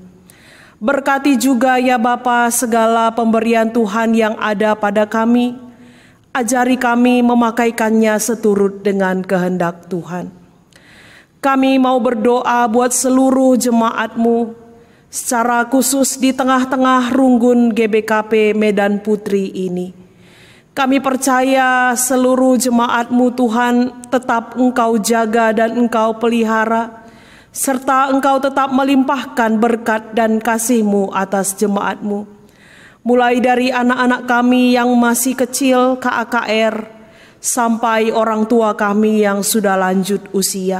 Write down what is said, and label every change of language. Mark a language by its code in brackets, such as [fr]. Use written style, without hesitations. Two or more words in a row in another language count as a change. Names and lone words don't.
[id] Berkati juga ya Bapa segala pemberian Tuhan yang ada pada kami, ajari kami memakaikannya seturut dengan kehendak Tuhan. Kami mau berdoa buat seluruh jemaat-Mu, secara khusus di tengah-tengah runggun GBKP Medan Putri ini. Kami percaya seluruh jemaat-Mu Tuhan tetap Engkau jaga dan Engkau pelihara, serta Engkau tetap melimpahkan berkat dan kasih-Mu atas jemaat-Mu. Mulai dari anak-anak kami yang masih kecil KAKR, sampai orang tua kami yang sudah lanjut usia.